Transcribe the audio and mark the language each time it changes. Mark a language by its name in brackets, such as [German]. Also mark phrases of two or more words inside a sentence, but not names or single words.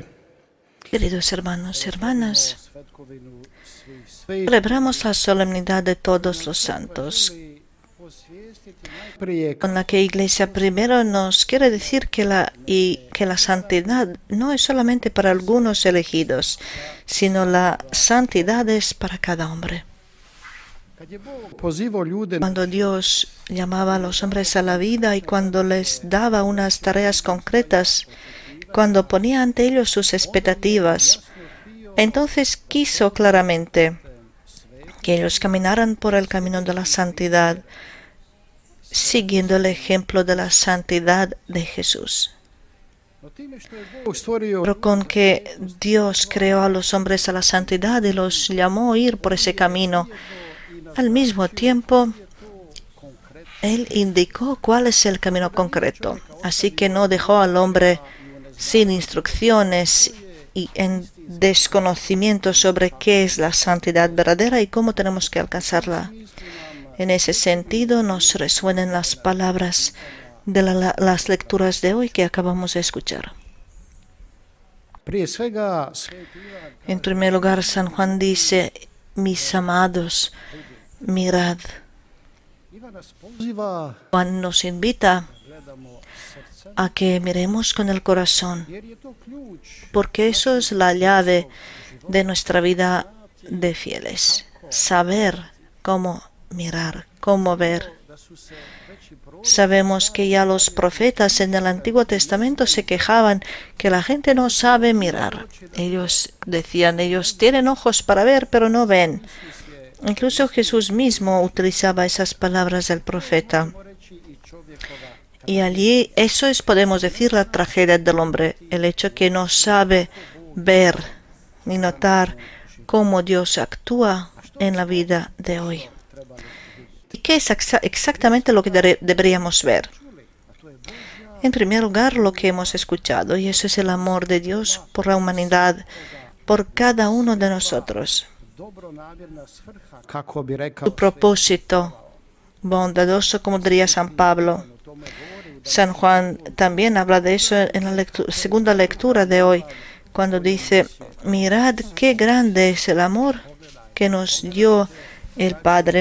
[Spanish] Queridos hermanos y hermanas, celebramos la solemnidad de todos los santos, con la que Iglesia primero nos quiere decir que la santidad no es solamente para algunos elegidos, sino la santidad es para cada hombre. [Croatian] pozivao ljude [Spanish] Cuando Dios llamaba a los hombres a la vida y cuando les daba unas tareas concretas, cuando ponía ante ellos sus expectativas, entonces quiso claramente que ellos caminaran por el camino de la santidad, siguiendo el ejemplo de la santidad de Jesús. [Croatian] Bog stvorio [Spanish] Pero con que Dios creó a los hombres a la santidad y los llamó a ir por ese camino, al mismo tiempo, Él indicó cuál es el camino concreto. Así que no dejó al hombre sin instrucciones y en desconocimiento sobre qué es la santidad verdadera y cómo tenemos que alcanzarla. En ese sentido nos resuenan las palabras de las lecturas de hoy que acabamos de escuchar. [Croatian] prije svega [Spanish] En primer lugar, San Juan dice, mis amados, mirad. [Croatian] Ivan nas poziva [Spanish] Juan nos invita a que miremos con el corazón, [Croatian] jer je to ključ [Spanish] porque eso es la llave de nuestra vida de fieles. Saber cómo mirar, cómo ver. [Croatian] da su se veći [Spanish] Sabemos que ya los profetas en el Antiguo Testamento se quejaban que la gente no sabe mirar. Ellos decían, ellos tienen ojos para ver, pero no ven. Incluso Jesús mismo utilizaba esas palabras del profeta. [Croatian] reći i čovjekova [Spanish] Y allí eso es, podemos decir, la tragedia del hombre, el hecho que no sabe ver ni notar cómo Dios actúa en la vida de hoy. ¿Y qué es exactamente lo que deberíamos ver? En primer lugar, lo que hemos escuchado, y eso es el amor de Dios por la humanidad, por cada uno de nosotros. [Croatian] dobronamjerna svrha, kako bi rekao [Spanish] Su propósito bondadoso, como diría San Pablo. San Juan también habla de eso en la segunda lectura de hoy, cuando dice, mirad qué grande es el amor que nos dio el Padre.